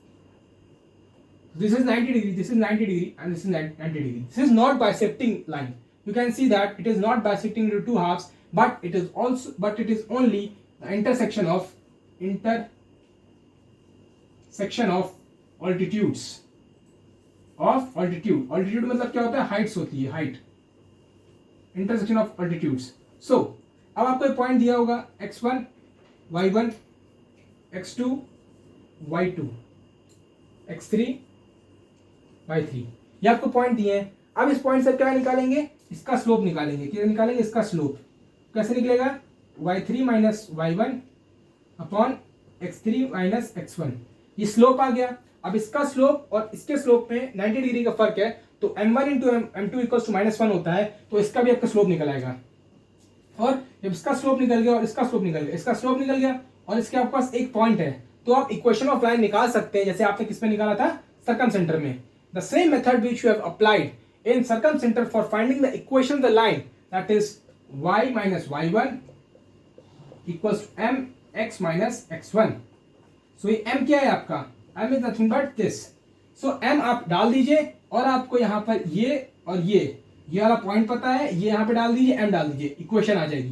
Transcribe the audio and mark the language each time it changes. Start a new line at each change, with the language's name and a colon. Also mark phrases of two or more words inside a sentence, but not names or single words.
English: This is 90 degree, this is 90 degree and this is 90 degree. This is not bisecting line. you can see that it is not bisecting into two halves, but it is only the intersection of altitudes of altitude
Hindi: मतलब क्या होता है, हाइट्स होती है,
English: हाइट, intersection of altitudes.
Hindi: सो अब आपको एक पॉइंट दिया होगा x1 y1 x2 y2 x3 y3, ये आपको पॉइंट दिए हैं. अब इस पॉइंट से क्या निकालेंगे, इसका स्लोप निकालेंगे. क्या निकालेंगे, इसका स्लोप. कैसे निकलेगा, y3 माइनस y1 अपॉन x3 माइनस x1, ये स्लोप आ गया. अब इसका स्लोप और इसके स्लोप में 90 डिग्री का फर्क है, तो m1 इंटू m2
English: equals to
Hindi: -1 होता है, तो इसका भी आपका स्लोप निकल आएगा. और जब इसका स्लोप निकल गया और इसका स्लोप निकल गया, इसका स्लोप निकल गया और इसके आपके पास एक पॉइंट है, तो आप
English: equation of line
Hindi: निकाल सकते हैं जैसे आपने किस में निकाला था, सर्कमसेंटर में.
English: the same method which you have applied in circumcenter for finding the equation of the line, that is y minus y1 equals to mx minus x1.
Hindi: सो ये m क्या है आपका, m
English: is nothing but this.
Hindi: सो m आप डाल दीजिए और आपको यहाँ पर ये और ये वाला पॉइंट पता है, ये यहाँ पे डाल दीजिए, m डाल दीजिए, इक्वेशन आ जाएगी.